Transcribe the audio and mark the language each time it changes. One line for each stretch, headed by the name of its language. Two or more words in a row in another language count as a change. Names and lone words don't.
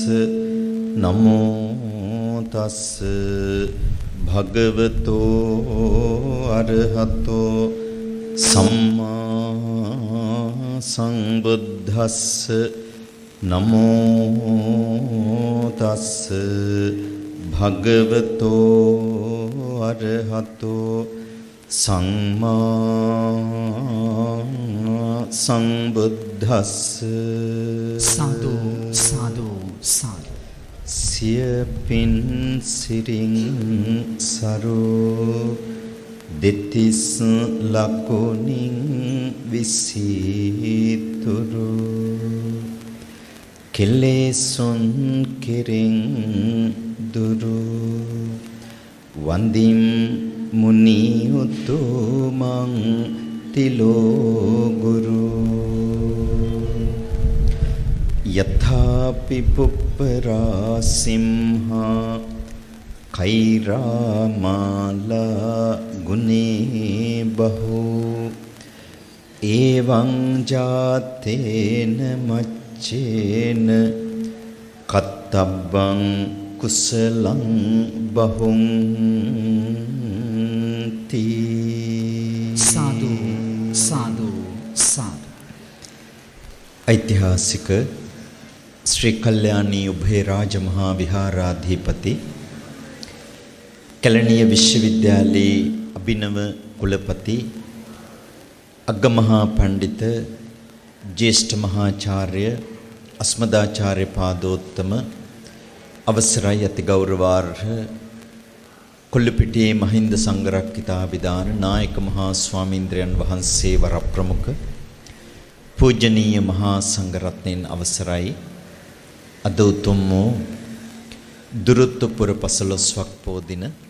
Pali: නමෝ තස්ස භගවතු අරහතු සම්මා සංබුද්දස්ස නමෝ තස්ස භගවතෝ අරහතෝ සම්මා සංබුද්දස්ස සාදු සාදු සාදු.
Sinhala: සියපින් සිරින් සරෝ දෙතිස් ලකුණින් විසිතුරු කෙලෙසුන් කෙරෙන් දුරු වන්දිම් මුනි උතුමන් තිලෝ ගුරු
Pali: යථාපි පුප්පරා සිම්හා කෛරාමාලා ගුනේ බහෝ එවං ජාතේන මච්චේන කත්තබ්බං කුසලං බහුං තී. සාදු සාදු සාදු.
Sinhala: ඓතිහාසික ශ්‍රී කල්යාණී උභය රාජමහා විහාරාධිපති කැලණිය විශ්වවිද්‍යාලයේ අභිනව කුලපති අග්ගමහා පණ්ඩිත ජ්‍යෙෂ්ඨ මහාචාර්ය අස්මදාචාර්ය පාදෝත්තම අවසරයි අති ගෞරවාර්හ කොල්ලපිටියේ මහින්ද සංඝරක්කිතාභිදාන නායක මහා ස්වාමීන්ද්‍රයන් වහන්සේ වරප්‍රමුඛ පූජනීය මහා සංඝරත්නයන් අවසරයි අද උතුම් වූ දුරුත්වපුර පසළොස්වක් පෝ දින